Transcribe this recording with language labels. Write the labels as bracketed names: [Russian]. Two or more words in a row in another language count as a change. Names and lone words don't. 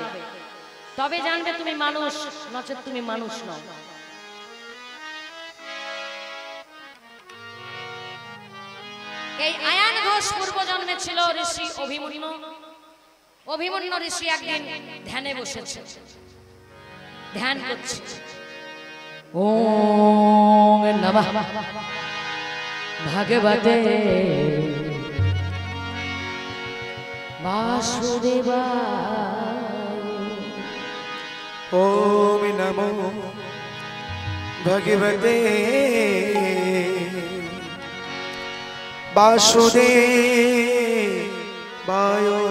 [Bangla] তবে জানবে তুমি মানুষ, নচেত তুমি মানুষ নও। এই আয়ান ঘোষ পূর্ব জন্মে ছিল ঋষি অভিমন্যু। অভিমন্যু ঋষি একদিন ধ্যানে বসেছে, ধ্যান করছে। [Sanskrit] ওম নমঃ ভগবতে বাসুদেবায়। ওম নমো ভগবতে বাসুদেবায়।